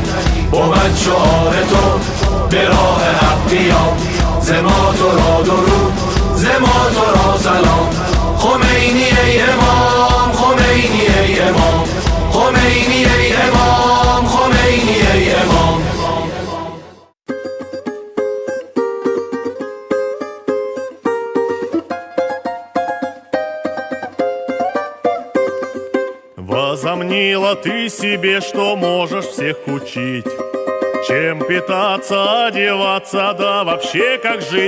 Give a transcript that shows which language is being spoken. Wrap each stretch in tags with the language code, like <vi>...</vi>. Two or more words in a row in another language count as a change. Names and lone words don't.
<fa>بود شعار تو به راه حق بیا، ز ما تو را درود، ز ما تو را سلام. خمینی ای امام، خمینی ای امام، خمینی ای امام، خمینی ای امام.</fa> <ru>Возомнила ты себе, что можешь всех учить, чем питаться, одеваться, да вообще как жить.</ru>